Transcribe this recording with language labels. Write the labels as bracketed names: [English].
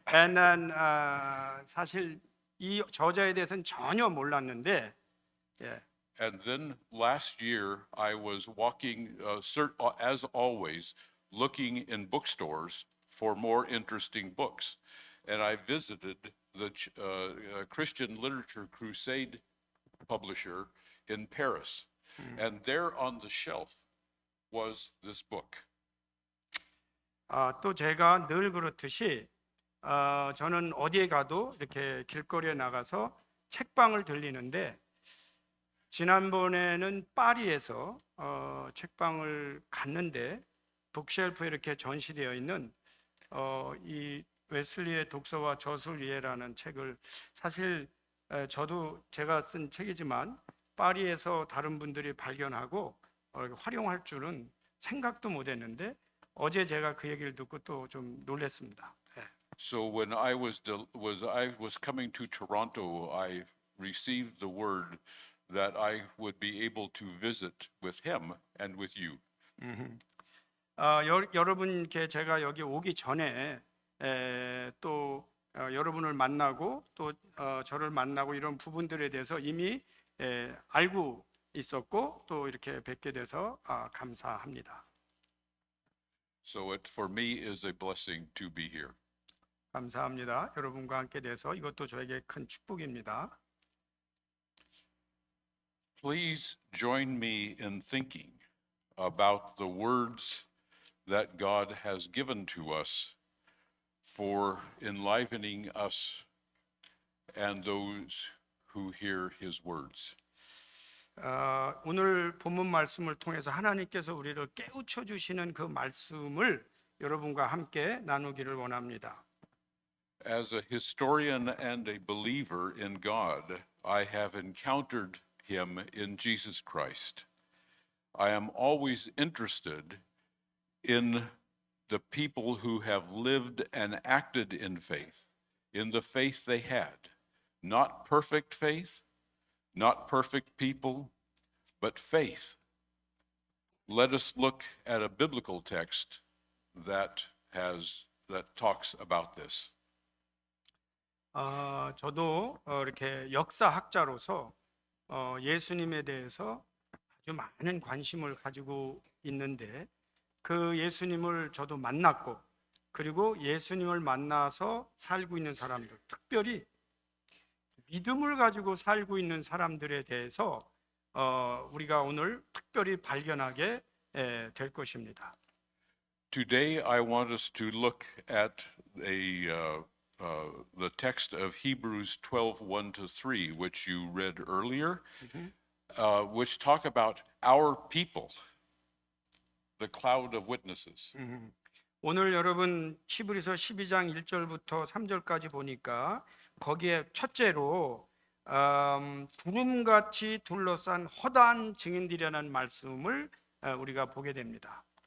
[English] And then [Korean] 사실 이 저자에 대해서는 전혀 몰랐는데. [English] And then last year I was walking, as always, looking in bookstores for more interesting books, and I visited the Christian Literature Crusade publisher in Paris, and there on the shelf was this book. [Korean] 또 제가 늘 그렇듯이 저는 어디에 가도 이렇게 길거리에 나가서 책방을 들리는데 지난번에는 파리에서 책방을 갔는데 북쉘프에 이렇게 전시되어 있는 이 웨슬리의 독서와 저술 이해라는 책을 사실 저도 제가 쓴 책이지만 파리에서 다른 분들이 발견하고 활용할 줄은 생각도 못했는데 어제 제가 그 얘기를 듣고 또 좀 놀랐습니다. 예. [English] So when I was coming to Toronto, I received the word that I would be able to visit with him and with you. [Korean] 여러분께 제가 여기 오기 전에 또 여러분을 만나고 또 저를 만나고 이런 부분들에 대해서 이미 알고 있었고 또 이렇게 뵙게 돼서 감사합니다. [English] So it for me is a blessing to be here. [Korean] 감사합니다. 여러분과 함께 돼서 이것도 저에게 큰 축복입니다. [English] Please join me in thinking about the words that God has given to us for enlivening us and those who hear his words. [Korean] 오늘 본문 말씀을 통해서 하나님께서 우리를 깨우쳐 주시는 그 말씀을 여러분과 함께 나누기를 원합니다. [English] As a historian and a believer in God, I have encountered him in Jesus Christ. I am always interested in the people who have lived and acted in the faith they had. Not perfect faith, not perfect people, but faith. Let us look at a biblical text that talks about this. [Korean] 저도 이렇게 역사학자로서 예수님에 대해서 아주 많은 관심을 가지고 있는데 그 예수님을 저도 만났고 그리고 예수님을 만나서 살고 있는 사람들, 특별히 믿음을 가지고 살고 있는 사람들에 대해서 우리가 오늘 특별히 발견하게 될 것입니다. [English] Today, I want us to look at the text of Hebrews 12:1-3, which you read earlier, which talk about our people, the cloud of witnesses. [Korean] 오늘 여러분 히브리서 12장 1절부터 3절까지 보니까 거기에 첫째로 구름같이 둘러싼 허다한 증인들이라는 말씀을 우리가 보게 됩니다.